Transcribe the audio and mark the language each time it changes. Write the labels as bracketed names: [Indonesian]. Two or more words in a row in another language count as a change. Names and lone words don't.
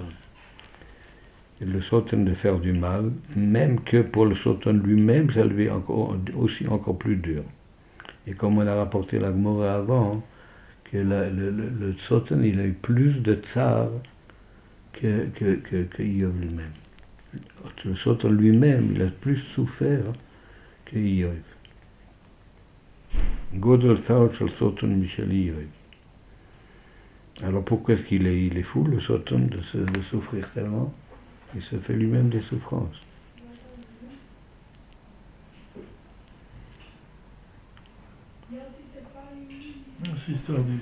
[French] Le Soton de faire du mal, même que pour le Soton lui-même, ça lui est encore plus dur. Et comme on a rapporté la Gemara avant, que le Soton, il a eu plus de tsar que Iyov lui-même. Le Soton lui-même, il a plus souffert que Iyov. [Hebrew] גודל צער של שטן משל איוב. [French] Alors pourquoi est-ce qu'il est fou, le Soton, de souffrir tellement? Il se fait lui-même des souffrances. C'est l'histoire du...